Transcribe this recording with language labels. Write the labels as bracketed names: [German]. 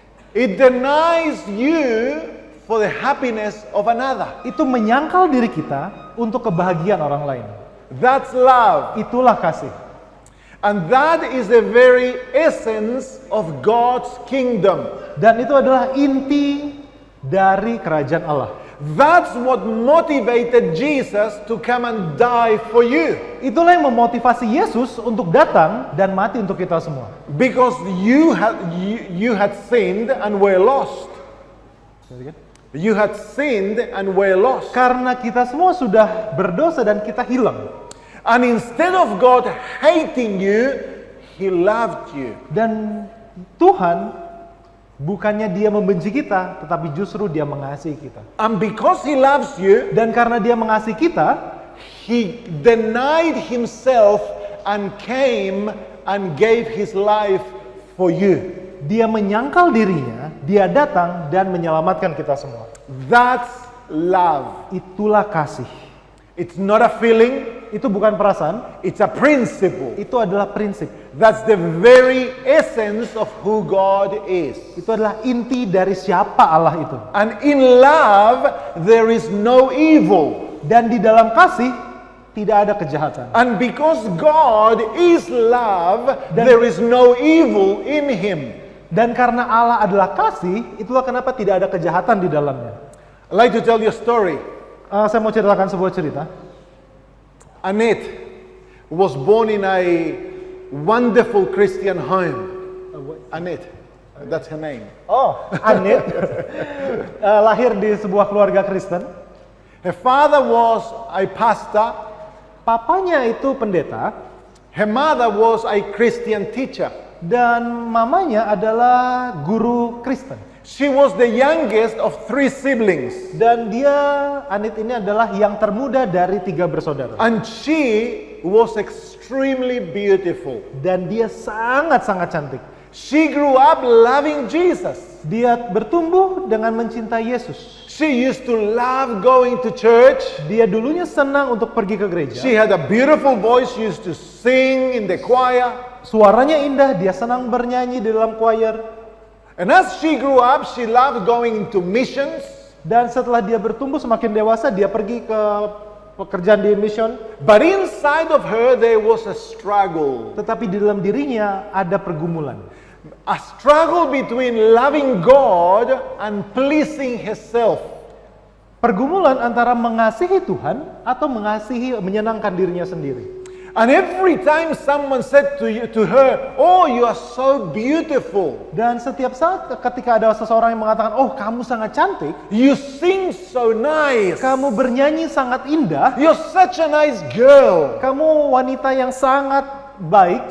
[English] It denies you for the happiness of another. [Indonesian] Itu menyangkal diri kita untuk kebahagiaan orang lain. [English] That's love. [Indonesian] Itulah kasih. [English] And that is the very essence of God's kingdom. [Indonesian] Dan itu adalah inti dari kerajaan Allah. [English] That's what motivated Jesus to come and die for you. [Indonesian] Itulah yang memotivasi Yesus untuk datang dan mati untuk kita semua. [English] Because you had sinned and were lost. You had sinned and were lost. [Indonesian] Karena kita semua sudah berdosa dan kita hilang. [English] And instead of God hating you, He loved you. [Indonesian] Dan Tuhan bukannya dia membenci kita, tetapi justru dia mengasihi kita. [English] And because He loves you, [Indonesian] Dan karena dia mengasihi kita, [English] He denied Himself and came and gave His life for you. [Indonesian] dia menyangkal dirinya, dia datang dan menyelamatkan kita semua. [English] That's love. [Indonesian] Itulah kasih. [English] It's not a feeling, [Indonesian] Itu bukan perasaan, [English] it's a principle. [Indonesian] itu adalah prinsip. [English] That's the very essence of who God is. [Indonesian] Itu adalah inti dari siapa Allah itu. [English] And in love, there is no evil. [Indonesian] Dan di dalam kasih, tidak ada kejahatan. [English] And because God is love, there is no evil in Him. [Indonesian] Dan karena Allah adalah kasih, itulah kenapa tidak ada kejahatan di dalamnya. [English] I'd like to tell you a story. [Indonesian] Saya mau ceritakan sebuah cerita. [English] Annette was born in a wonderful Christian home. Annette, that's her name. [Indonesian] Oh, Annette lahir di sebuah keluarga Kristen. [English] Her father was a pastor. [Indonesian] Papanya itu pendeta [English] Her mother was a Christian teacher. [Indonesian] dan mamanya adalah guru Kristen. [English] She was the youngest of 3 siblings. [Indonesian] Dan dia, Annette ini adalah yang termuda dari 3 bersaudara. [English] And she was extremely beautiful. [Indonesian] Dan dia sangat-sangat cantik. [English] She grew up loving Jesus. [Indonesian] Dia bertumbuh dengan mencintai Yesus. [English] She used to love going to church. [Indonesian] Dia dulunya senang untuk pergi ke gereja. [English] She had a beautiful voice. She used to sing in the choir. [Indonesian] Suaranya indah, dia senang bernyanyi di dalam choir. [English] And as she grew up, she loved going into missions. [Indonesian] Dan setelah dia bertumbuh semakin dewasa, dia pergi ke pekerjaan di mission. [English] But inside of her, there was a struggle. [Indonesian] Tetapi di dalam dirinya ada pergumulan. [English] A struggle between loving God and pleasing herself. [Indonesian] Pergumulan antara mengasihi Tuhan atau menyenangkan dirinya sendiri. [English] And every time someone said to her, "Oh, you are so beautiful. [Indonesian] Dan setiap saat ketika ada seseorang yang mengatakan, "Oh, kamu sangat cantik, [English] You sing so nice. [Indonesian] kamu bernyanyi sangat indah, [English] You're such a nice girl." [Indonesian] kamu wanita yang sangat baik,"